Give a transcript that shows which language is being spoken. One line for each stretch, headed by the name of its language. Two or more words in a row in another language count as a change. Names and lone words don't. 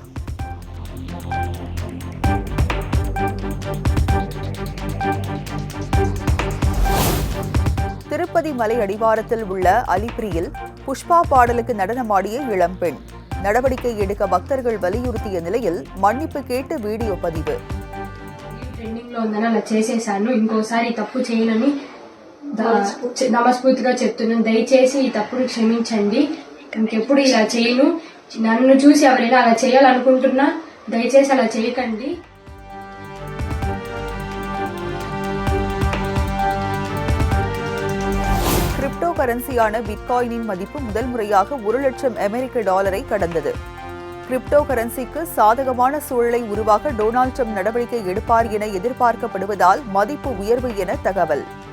Tamil: திருப்பதி மலை அடிவாரத்தில் உள்ள அலிபிரியில் புஷ்பா பாடலுக்கு நடனமாடிய இளம்பெண். நடவடிக்கை எடுக்க பக்தர்கள் வலியுறுத்திய நிலையில் மன்னிப்பு கேட்டு வீடியோ பதிவு.
Telugu: ట్రెండింగ్ లో ఉందని అలా చేసేసాను, ఇంకోసారి ఈ తప్పు చేయనని నమస్ఫూర్తిగా చెప్తున్నాను. దయచేసి ఈ తప్పును క్షమించండి, ఇంకెప్పుడు ఇలా చేయను. నన్ను చూసి ఎవరైనా అలా చేయాలనుకుంటున్నా దయచేసి అలా చేయకండి.
English: crypto currencyயான
Tamil: பிட்காயினின் மதிப்பு முதல் முறையாக $1,00,000 கடந்தது.
English: crypto currencyக்கு
Tamil: சாதகமான சூழலை உருவாக்க டொனால்ட் ட்ரம்ப் நடவடிக்கை எடுப்பார் என எதிர்பார்க்கப்படுவதால் மதிப்பு உயர்வு என தகவல்.